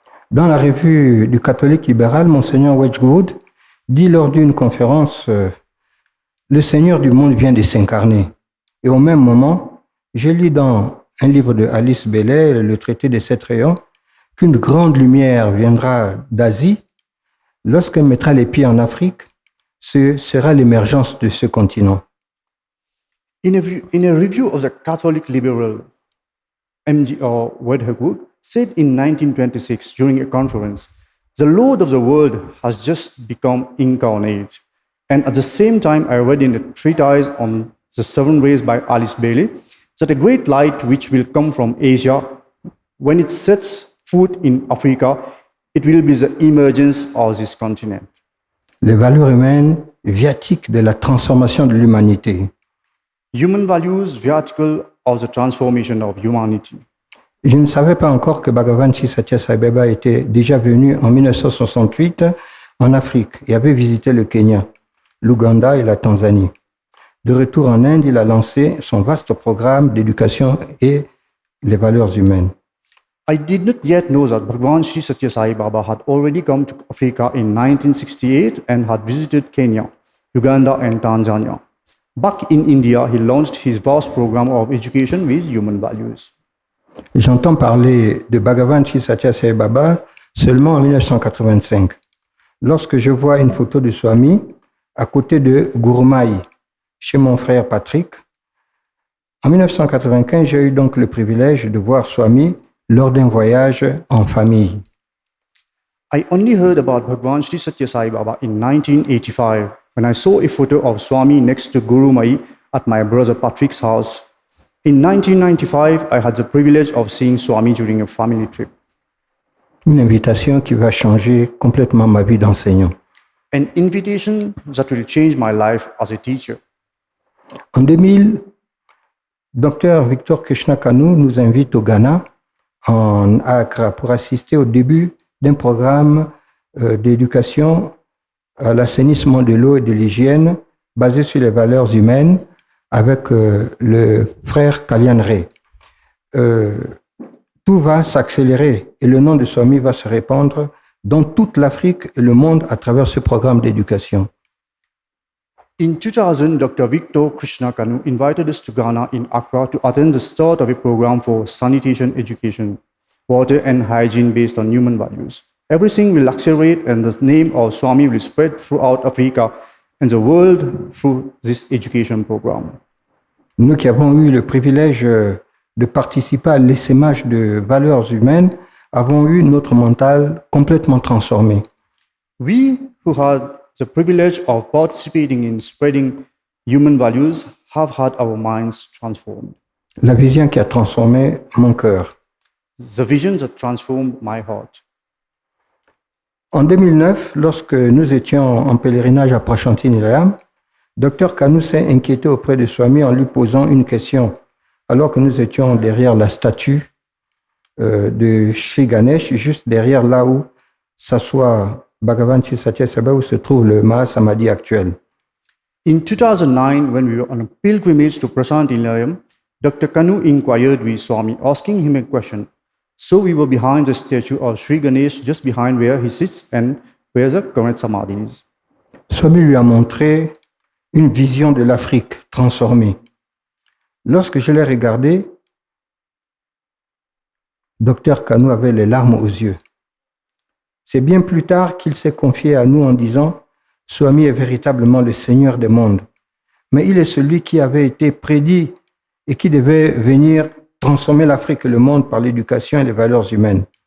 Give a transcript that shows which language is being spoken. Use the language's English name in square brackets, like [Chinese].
[French] Dans la revue du catholique libéral, Monseigneur Wedgwood dit lors d'une conférence le Seigneur du monde vient de s'incarner. Et au même moment, je lis dans un livre de Alice Bailey, le traité des 7 rayons, qu'une grande lumière viendra d'Asie. Lorsqu'elle mettra les pieds en Afrique, ce sera l'émergence de ce continent. [English] In a review of the Catholic liberal, M.G.R. Wedgwood said in 1926 during a conference, "The Lord of the world has just become incarnate." And at the same time, I read in a treatise on the 7 rays by Alice Bailey that a great light which will come from Asia, when it sets foot in Africa, it will be the emergence of this continent. [French] Les valeurs humaines viatiques de la transformation de l'humanité. [English] Human values viatical of the transformation of humanity. [French] Je ne savais pas encore que Bhagavan Sri Satya Sai Baba était déjà venu en 1968 en Afrique et avait visité le Kenya, l'Ouganda et la Tanzanie. De retour en Inde, il a lancé son vaste programme d'éducation et les valeurs humaines. [English] I did not yet know that Bhagavan Sri Satya Sai Baba had already come to Africa in 1968 and had visited Kenya, Uganda and Tanzania. Back in India, he launched his vast program of education with human values. [French] J'entends parler de Bhagavan Sri Satya Sai Baba seulement en 1985, lorsque je vois une photo de Swami à côté de Gourmaï, chez mon frère Patrick. En 1995, j'ai eu donc le privilège de voir Swami lors d'un voyage en famille. [English] I only heard about Bhagwan Sri Satya Sai Baba in 1985 when I saw a photo of Swami next to Guru Mai at my brother Patrick's house. In 1995, I had the privilege of seeing Swami during a family trip. [French] Une invitation qui va changer complètement ma vie d'enseignant. [English] An invitation that will change my life as a teacher. [French] En 2000, Dr Victor Krishna Kanu nous invite au Ghana, à Accra, pour assister au début d'un programme d'éducation à l'assainissement de l'eau et de l'hygiène basé sur les valeurs humaines avec le frère Kalyan Ray. Tout va s'accélérer et le nom de Swami va se répandre dans toute l'Afrique et le monde à travers ce programme d'éducation. [English] In 2000, Dr. Victor Krishna Kanu invited us to Ghana in Accra to attend the start of a program for sanitation education, water and hygiene based on human values. Everything will accelerate and the name of Swami will spread throughout Africa and the world through this education program. [French] Nous qui avons eu le privilège de participer à l'essaimage de valeurs humaines, avons eu notre mental complètement transformé. [English] We who had the privilege of participating in spreading human values have had our minds transformed. [French] La vision qui a transformé mon cœur. [English] The vision that transformed my heart. [French] En 2009, lorsque nous étions en pèlerinage à Prashanti-Nilayam, Dr Kanu s'est inquiété auprès de Swami en lui posant une question, alors que nous étions derrière la statue de Sri Ganesh, juste derrière là où s'assoit Bhagavan Sri Satya Sai Baba, où se trouve le Mahasamadhi actuel. [English] In 2009, when we were on a pilgrimage to Prashanti Nilayam, Dr. Kanu inquired with Swami, asking him a question. So we were behind the statue of Sri Ganesh, just behind where he sits and where the current samadhi is. [French] Swami lui a montré une vision de l'Afrique transformée. Lorsque je l'ai regardé, Dr Kanu avait les larmes aux yeux. C'est bien plus tard qu'il s'est confié à nous en disant « Swami est véritablement le Seigneur des mondes, mais il est celui qui avait été prédit et qui devait venir transformer l'Afrique et le monde par l'éducation et les valeurs humaines.